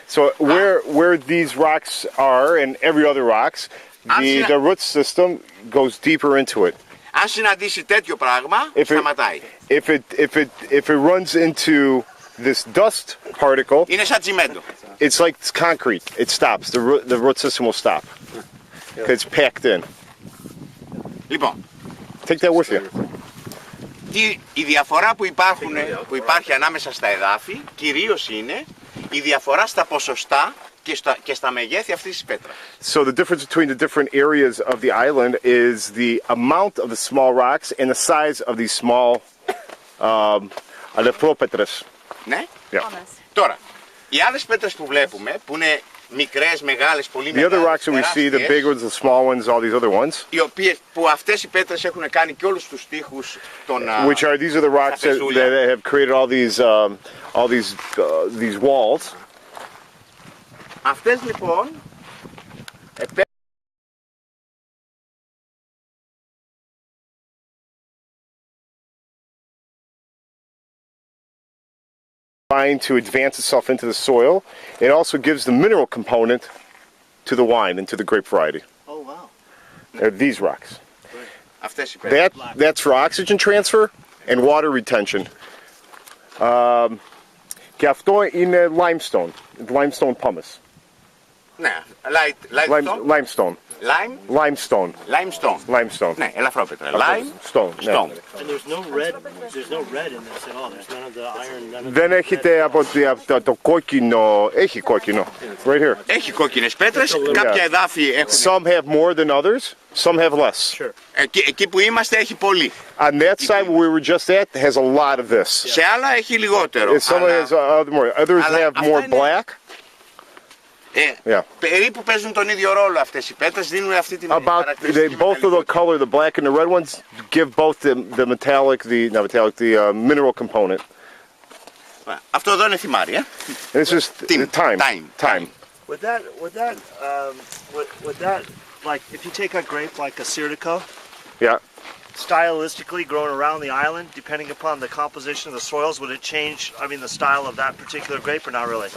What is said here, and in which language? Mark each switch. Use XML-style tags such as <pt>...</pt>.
<en>So where these rocks are and every other rocks, the root system goes deeper into it.</en> <el>Αν συναντήσει τέτοιο πράγμα, σταματάει.</el> <en>If it runs into this dust particle,</en> <el>είναι σαν τσιμέντο.</el> <en>It's like concrete. It stops. The root system will stop. It's packed in.</en> <el>Λοιπόν,</el> <en>take that with you.</en> <el>Η διαφορά που υπάρχει ανάμεσα στα εδάφη, κυρίως είναι η διαφορά στα ποσοστά και στα μεγέθη αυτής της πέτρας.</el> <en>So the difference between the different areas of the island is the amount of the small rocks and the size of these small αλεφρόπέτρες.</en> <el>Ναι.</el> <en>Yeah.</en> <el>Τώρα, οι άλλες πέτρες που βλέπουμε, που είναι μικρές, μεγάλες, πολύ μεγάλες,</el> <en>the other rocks that we see, the big ones, the small ones, all these other ones.</en> <el>Οι οποίες, που αυτές οι πέτρες έχουν κάνει και όλους τους τοίχους των</el> <en>which are these are the rocks that have created all these walls.</en> <el>Αυτές λοιπόν</el> <en>to advance itself into the soil. It also gives the mineral component to the wine and to the grape variety. Oh wow. They're these rocks.</en> <el>Αυτές οι</el> <en>that's for oxygen transfer and water retention.</en> <el>Και αυτό είναι</el> <en>limestone pumice.</en> <el>Ναι,</el> <en>limestone. Limestone.</en> <el>Ναι, ελαφρόπέτρα.</el> <en>Limestone. And there's no red in this at all. There's none of the iron.</en> <el>Δεν έχετε από το κόκκινο. Έχει κόκκινο.</el> <en>Right here.</en> <el>Έχει κόκκινες πέτρες. Κάποια εδάφη έχουν.</el> <en>Some have more than others. Some have less. Sure.</en> <el>Εκεί που είμαστε έχει πολύ.</el> <en>On that side where we were just at has a lot of this.</en> <el>Σε άλλα έχει λιγότερο.</el> <en>Some has more. Others have more black.</en> <el>Περίπου παίζουν τον ίδιο ρόλο αυτές οι πέτρες, δίνουν αυτή την χαρακτηριστική.</el> <en>Both of the color, the black and the red ones, give both the metallic, the mineral component.</en> <el>Αυτό εδώ είναι θυμάρι,</el> <en>This is time. Would that, like, if you take a grape like a Sirtico, stylistically growing around the island, depending upon the composition of the soils, would it change, the style of that particular grape or not really?</en>